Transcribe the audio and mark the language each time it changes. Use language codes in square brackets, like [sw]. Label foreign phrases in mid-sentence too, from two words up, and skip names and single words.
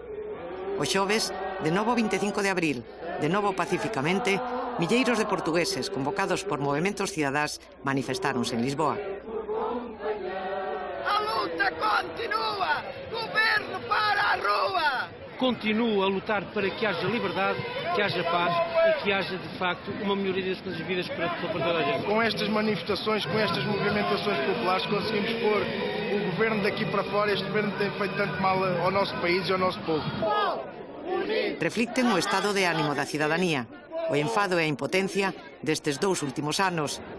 [gl] O xoves, de novo 25 de abril, de novo pacificamente, milleiros de portugueses convocados por movementos cidadás manifestáronse en Lisboa. [pt] A luta continúa! Governo para a rúa! Continuo a lutar para que haja liberdade, que haja paz e que haja, de facto, uma melhoria das condições de vida para toda a gente. Com estas manifestações, com estas movimentações populares, conseguimos pôr o governo daqui para fora. Este governo tem feito tanto mal ao nosso país e ao nosso povo. [gl] Reflicten o estado de ánimo da cidadanía, o enfado e a impotencia destes 2 últimos anos.